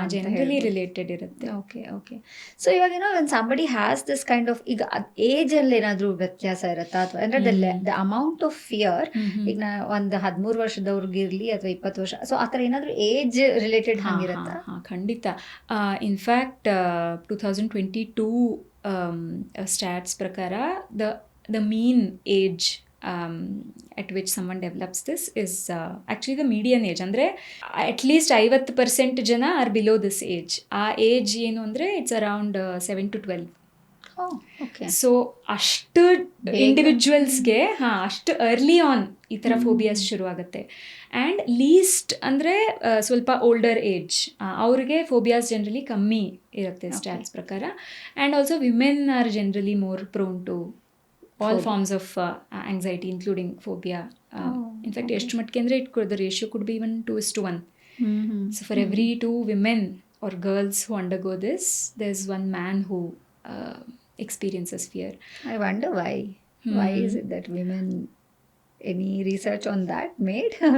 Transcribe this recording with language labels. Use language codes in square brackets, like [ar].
[kn] Generally related ಇರುತ್ತೆ. [en] Okay. [kn] So ಇವಾಗ ಏನೋ [en] when somebody has this kind of, [kn] ಈಗ ಏಜ್ ಅಲ್ಲಿ ಏನಾದರೂ ವ್ಯತ್ಯಾಸ ಇರುತ್ತಾ, ಅಥವಾ ಅಂದ್ರೆ [en] the amount of fear, [kn] ಈಗ ಒಂದು 13 ವರ್ಷದವ್ರಿಗಿರ್ಲಿ ಅಥವಾ 20 ವರ್ಷ, ಸೊ ಆ ಥರ ಏನಾದರೂ ಏಜ್ ರಿಲೇಟೆಡ್ ಹಂಗಿರುತ್ತಾ? ಖಂಡಿತ. [en] In fact 2022 stats ಪ್ರಕಾರ the mean age at which someone develops this is actually the median age. ಅಂದರೆ at least 50% ಜನ are below this age. [kn] ಆ ಏಜ್ ಏನು ಅಂದರೆ [en] It's around 7 to 12. [kn] ಸೊ ಅಷ್ಟು ಇಂಡಿವಿಜುವಲ್ಸ್ಗೆ ಅಷ್ಟು ಅರ್ಲಿ ಆನ್ ಈ ಥರ ಫೋಬಿಯಾಸ್ ಶುರುವಾಗುತ್ತೆ. ಆ್ಯಂಡ್ ಲೀಸ್ಟ್ ಅಂದರೆ ಸ್ವಲ್ಪ ಓಲ್ಡರ್ ಏಜ್ ಅವ್ರಿಗೆ ಫೋಬಿಯಾಸ್ ಜನರಲಿ ಕಮ್ಮಿ ಇರುತ್ತೆ ಸ್ಟ್ಯಾಟ್ಸ್ ಪ್ರಕಾರ. [en] And also women are generally more prone to all forms of anxiety including phobia. In fact [kn] ಎಷ್ಟು ಮಟ್ಟಿಗೆ ಅಂದರೆ [en] the ratio could be even 2:1. So for every 2 women or girls who undergo this, there's one man who experiences fear. I wonder why is it that women, any research on that made?